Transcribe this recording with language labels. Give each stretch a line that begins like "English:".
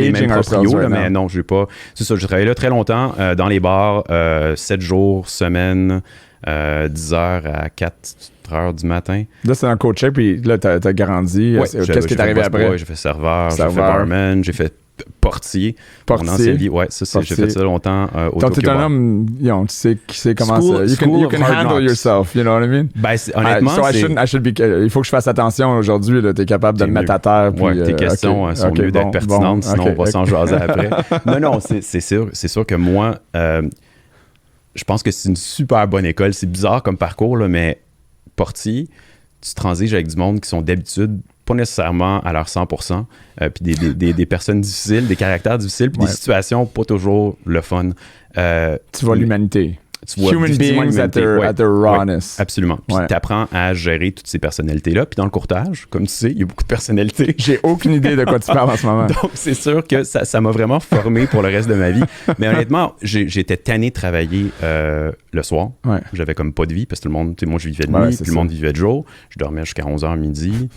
French: les mêmes proprios, mais non, j'ai pas. C'est ça, j'ai travaillé là très longtemps dans les bars, 7 jours, semaine, 10 heures à 4 heures du matin. Là, c'est un coach-check, puis là, t'as grandi. Qu'est-ce qui est arrivé après? J'ai fait serveur, j'ai fait barman, j'ai fait portier. Mon ancienne vie, ouais, ça, j'ai fait ça longtemps au Tokyo Bar. Donc, t'es un homme, tu sais comment ça...
English: You can handle yourself, you know what I mean?
French: Ben, honnêtement, il faut que je fasse attention aujourd'hui, t'es capable de me mettre à terre. Ouais, tes questions sont mieux d'être pertinentes, sinon on va s'en jaser après. Non, c'est sûr que moi, je pense que c'est une super bonne école. C'est bizarre comme parcours, là, mais portier, tu transiges avec du monde qui sont d'habitude pas nécessairement à leur 100%, puis des personnes difficiles, des caractères difficiles, puis des situations pas toujours le fun. Tu vois l'humanité. Tu vois
English: Human beings at their rawness.
French: Ouais, absolument. Puis tu apprends à gérer toutes ces personnalités-là. Puis dans le courtage, comme tu sais, il y a beaucoup de personnalités. J'ai aucune idée de quoi tu parles en ce moment. Donc, c'est sûr que ça m'a vraiment formé pour le reste de ma vie. Mais honnêtement, j'étais tanné de travailler le soir. Ouais. J'avais comme pas de vie parce que tout le monde, tu sais, moi, je vivais de nuit, puis le monde vivait de jour. Je dormais jusqu'à 11h midi.